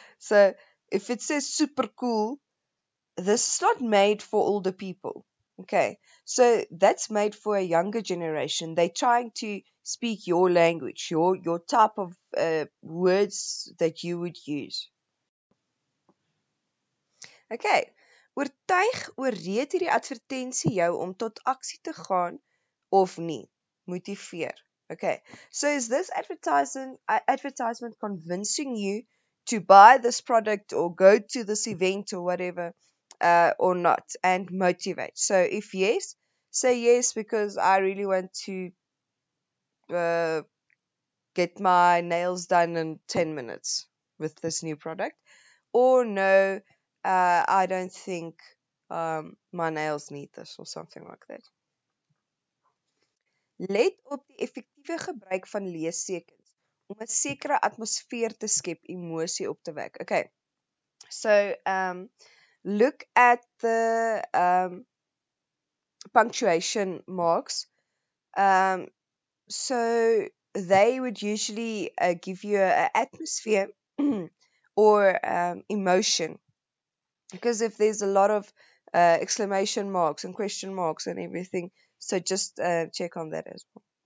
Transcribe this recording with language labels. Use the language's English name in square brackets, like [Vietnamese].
[English] So if it says super cool, this is not made for older people. Okay, so that's made for a younger generation. They're trying to speak your language, your type of words that you would use. [Afrikaans] Okay, oortuig oorreed hierdie advertensie jou om tot aksie te gaan of nie. Motiveer. [English] Okay, so is this advertisement convincing you to buy this product or go to this event or whatever, or not, and motivate? So if yes, say yes because I really want to get my nails done in 10 minutes with this new product, or no, I don't think my nails need this, or something like that. [Afrikaans] Let op die effektiewe gebruik van leestekens om 'n sekere atmosfeer te skep, emosie op te wek. [English] Okay. So look at the punctuation marks. So they would usually give you an atmosphere or emotion, because if there's a lot of exclamation marks and question marks and everything, so just check on that as well.